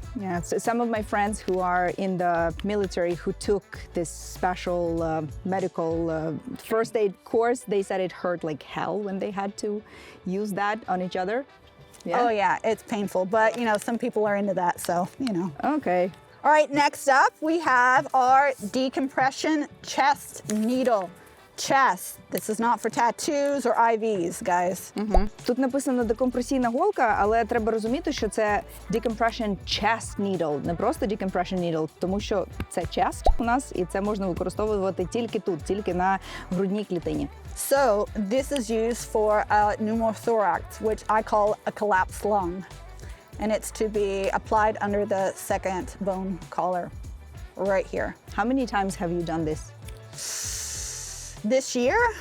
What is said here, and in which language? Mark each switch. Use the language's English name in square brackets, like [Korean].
[English] Yeah, so some of my friends who are in the military who took this special medical first aid course, they said it hurt like hell when they had to use that on each other. Yeah? Oh yeah, it's painful, but you know, some people are into that, so, you know. Okay. All right, next up we have our decompression chest needle. Chest. This is not for tattoos or IVs, guys. [Ukrainian] Тут написано декомпресійна голка, але треба розуміти, що це [English] decompression chest needle, [Ukrainian] не просто [English] decompression needle, [Ukrainian] тому що це chest у нас, і це можна використовувати тільки тут, тільки на грудній клітині. [English] So this is used for a pneumothorax, which I call a collapsed lung. And it's to be applied under the second bone collar, right here. How many times have you done this? This year?